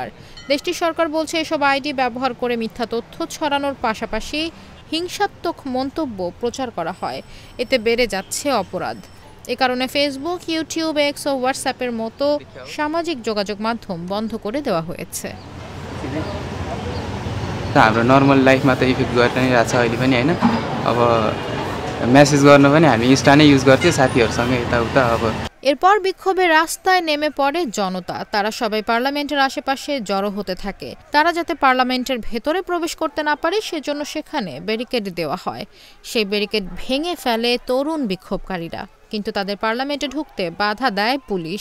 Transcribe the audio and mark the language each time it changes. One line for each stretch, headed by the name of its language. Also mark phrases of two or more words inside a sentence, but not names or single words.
Bangla: দেশটির সরকার বলছে, এসব আইডি ব্যবহার করে মিথ্যা তথ্য ছড়ানোর পাশাপাশি হিংসাত্মক মন্তব্য প্রচার করা হয়। এতে বেড়ে যাচ্ছে অপরাধ। এ কারণে ফেসবুক, ইউটিউব, এক্স ও হোয়াটসঅ্যাপের মতো সামাজিক যোগাযোগ মাধ্যম বন্ধ করে দেওয়া হয়েছে।
Nepali: हाम्रो
English: normal lifeमा
Nepali: त इफेक्ट गरेर नै रहेछ अहिले पनि हैन। अब मेसेज गर्न पनि हामी इन्स्टा नै युज गर्थ्यौँ साथीहरूसँग यताउता। अब
Bangla: এরপর বিক্ষোভে রাস্তায় নেমে পড়ে জনতা। তারা সবাই পার্লামেন্টের আশেপাশে জড়ো হতে থাকে। তারা যাতে পার্লামেন্টের ভেতরে প্রবেশ করতে না পারে সেজন্য সেখানে ব্যারিকেড দেওয়া হয়। সেই ব্যারিকেড ভেঙে ফেলে তরুণ বিক্ষোভকারীরা, কিন্তু তাদের পার্লামেন্টে ঢুকতে বাধা দেয় পুলিশ।